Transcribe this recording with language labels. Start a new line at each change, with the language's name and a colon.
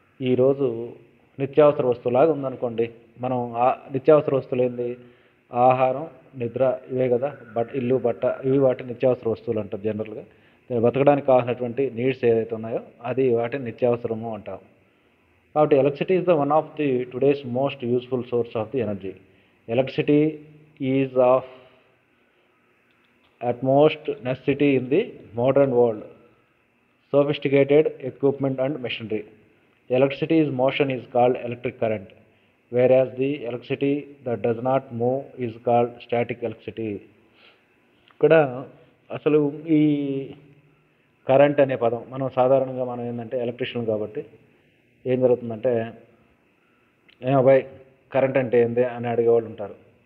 Telugu: ఈరోజు నిత్యావసర వస్తువులాగా ఉందనుకోండి. మనం నిత్యావసర వస్తువులు ఏంది? ఆహారం, నిద్ర, ఇవే కదా. ఇల్లు, బట్ట, ఇవి వాటి నిత్యావసర వస్తువులు అంటారు జనరల్గా. బతకడానికి కావాల్సినటువంటి నీడ్స్ ఏదైతే ఉన్నాయో అది వాటిని నిత్యావసరము అంటాం.
English: కాబట్టి electricity is the one of the today's most useful source of the energy. Electricity is of utmost necessity in the modern world. Sophisticated equipment and machinery. Electricity's motion is called electric current, whereas the electricity that does not move is called static electricity.
Telugu: ఇక్కడ అసలు ఈ current అనే పదం మనం సాధారణంగా ఏంటంటే electrician కాబట్టి ఏం జరుగుతుందంటే, ఏమబ్బాయి కరెంట్ అంటే ఏంది అని అడిగేవాళ్ళు ఉంటారు.